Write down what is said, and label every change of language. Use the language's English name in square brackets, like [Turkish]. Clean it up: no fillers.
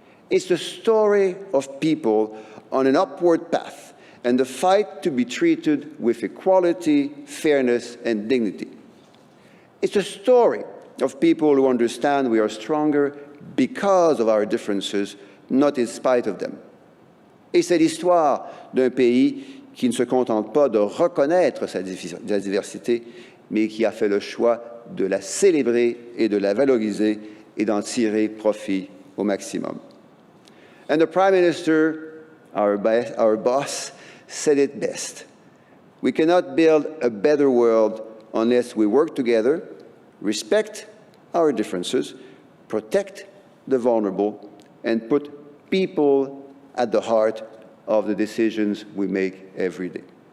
[English] It's the story of people on an upward path and the fight to be treated with equality, fairness, and dignity. It's a story of people who understand we are stronger because of our differences, not in spite of them. [French] Et c'est l'histoire d'un pays qui ne se contente pas de reconnaître sa diversité, mais qui a fait le choix de la célébrer et de la valoriser et d'en tirer profit au maximum. [English] And the Prime Minister, our boss, said it best. We cannot build a better world unless we work together, respect our differences, protect the vulnerable, and put people at the heart of the decisions we make every day.